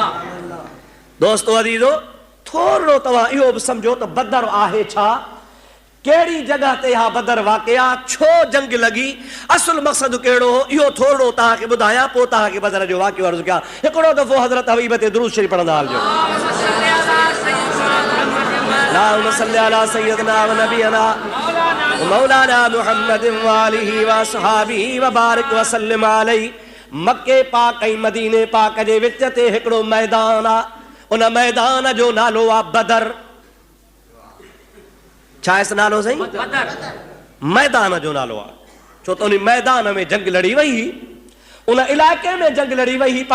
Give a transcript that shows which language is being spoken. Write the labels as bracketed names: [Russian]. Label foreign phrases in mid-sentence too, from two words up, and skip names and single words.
[Sindhi] दोस्तो अज़ीज़ो, थोरो तव्हां इहो बि सम्झो त बदर आहे छा, कहिड़ी जगह ते हा बदर वाक़िया, छो जंग लगी, असुल मक़सद कहिड़ो हो, इहो थोरो तव्हांखे ॿुधायां, पोइ तव्हांखे बदर जो वाक़ियो अर्ज़ु कयां। हिकिड़ो दफ़ो हज़रत हबीब ते दुरूद शरीफ़ पढ़ंदा हलिजो। [Arabic] اللهم صل على سيدنا ونبينا مولانا محمد وآله وأصحابه وبارك وسلم عليه. [Sindhi] मक्के पाक ऐं मदीने पाक जे विच ते हिकिड़ो मैदान आहे, उन मैदान जो नालो आहे बदर। छा आहे नालो साईं? मैदान जो नालो आहे, छो त उन मैदान में जंग लड़ी वई हुई, उन इलाइक़े में जंग लड़ी वई हुई।